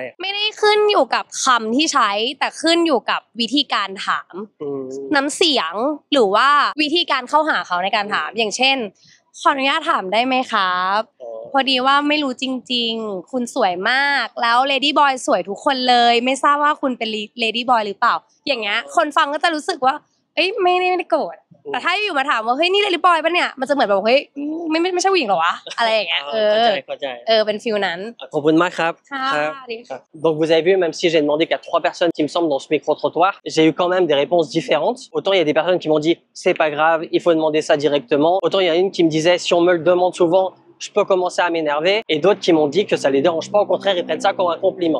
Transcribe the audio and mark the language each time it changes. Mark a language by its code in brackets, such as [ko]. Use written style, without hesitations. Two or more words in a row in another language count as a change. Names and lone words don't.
[th] ไม่ได้ขึ้นอยู่กับคำที่ใช้แต่ขึ้นอยู่กับวิธีการถามน้ำเสียงหรือว่าวิธีการเข้าหาเขาในการถามอย่างเช่นขออนุญาตถามได้ไหมครับพอดีว่าไม่รู้จริงๆคุณสวยมากแล้วเลดี้บอยสวยทุกคนเลยไม่ทราบว่าคุณเป็นเลดี้บอยหรือเปล่าอย่างเงี้ยคนฟังก็จะรู้สึกว่าไม่ได้โกรธแต่ถ้าอยู่มาถามว่าเฮ้ยนี่เลดี้บอยป่ะเนี่ยมันจะเหมือนแบบเฮ้ยไม่ใช่ผู้หญิงหรอวะอะไรอย่างเงี้ย เข้าใจ เป็นฟีลนั้น ขอบคุณมากครับ [fr] Donc vous avez vu, même si j'ai demandé qu'à 3 personnes qui me semblent dans ce micro-trottoir, j'ai eu quand même des réponses différentes. Autant il y a des personnes qui m'ont dit c'est pas grave, il faut demander ça directement. Autant il y a une qui me disait si on me le demande souvent, je peux commencer à m'énerver. Et d'autres qui m'ont dit que ça les dérange pas, au contraire ils prennent ça comme un compliment.